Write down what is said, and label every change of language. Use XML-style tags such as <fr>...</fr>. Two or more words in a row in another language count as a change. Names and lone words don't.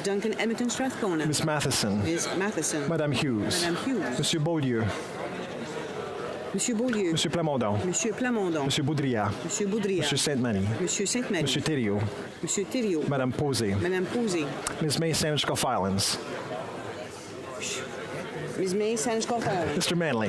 <en>Duncan, Edmonton, Strathcona. Ms. Matheson. Ms. Matheson.</en> <fr>Madame Hughes. Madame Hughes. Monsieur Beaulieu. Monsieur Beaulieu. Monsieur Plamondon. Monsieur Plamondon. Monsieur Boudria. Monsieur Boudria. Monsieur Sainte-Marie. Monsieur Sainte-Marie. Monsieur Thériault. Monsieur Thériault. Madame Posey. Madame Posey.</fr> <en>Ms. May, Sandwich Gulf Islands. Ms. May, Sandwich Gulf Islands. Mr. Manley.</en>